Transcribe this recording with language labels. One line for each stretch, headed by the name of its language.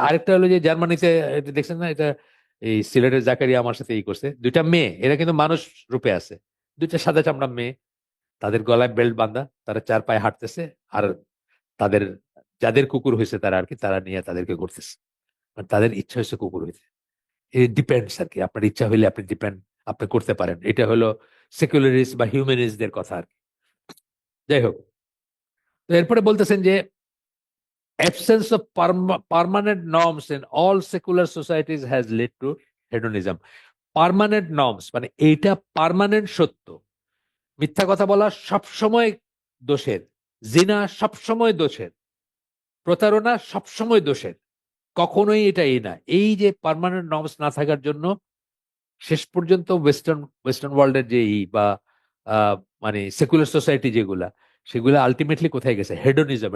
Bangla: আরেকটা হলো যে জার্মানিতে, এটা দেখছেন না, এটা এই সিলেটের জাকারিয়া আমার সাথে করছে, দুইটা মেয়ে, এরা কিন্তু মানুষ রূপে আছে, দুইটা সাদা চামড়া মেয়ে, তাদের গলায় বেল্ট বাঁধা, তারা চার পায়ে হাঁটতেছে, আর তাদের যাদের কুকুর হয়েছে তারা আর কি তারা নিয়ে তাদেরকে করতেছে, মানে তাদের ইচ্ছা হয়েছে কুকুর হয়েছে। এই ডিপেন্ডস আর কি, আপনার ইচ্ছা হইলে আপনি ডিপেন্ড আপনি করতে পারেন। এটা হলো সেকুলারিস্ট বা হিউম্যানিস্টদের কথা আর কি। যাই হোক, তো এরপরে বলতেছেন যে
English: absence of permanent norms in all secular societies has led to hedonism.
Bangla: Permanent norms মানে এইটা পার্মানেন্ট সত্য, মিথ্যা কথা বলা সবসময় দোষের, জিনা সবসময় দোষের, প্রতারণা সবসময় দোষের, কখনোই এটা না। এই যে পার্মানেন্ট নর্মস না থাকার জন্য শেষ পর্যন্ত ওয়েস্টার্ন ওয়ার্ল্ডের যে বা আহ, মানে সেকুলার সোসাইটি যেগুলা, সেগুলা আলটিমেটলি কোথায় গেছে? হেডোনিজম।